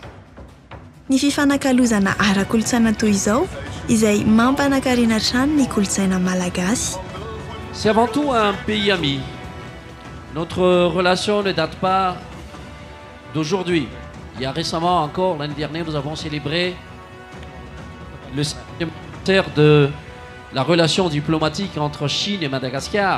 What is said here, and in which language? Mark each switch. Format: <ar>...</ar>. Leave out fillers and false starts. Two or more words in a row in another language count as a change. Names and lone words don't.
<mg>Ny fifanakalozana ara-kolontsaina toy izao izay mampanankarena hatrany ny kolontsaina malagasy.</mg> <fr>C'est avant tout un pays ami. Notre relation ne date pas d'aujourd'hui. Il y a récemment encore, l'année dernière, nous avons célébré le 5e anniversaire de la relation diplomatique entre Chine et Madagascar.</fr>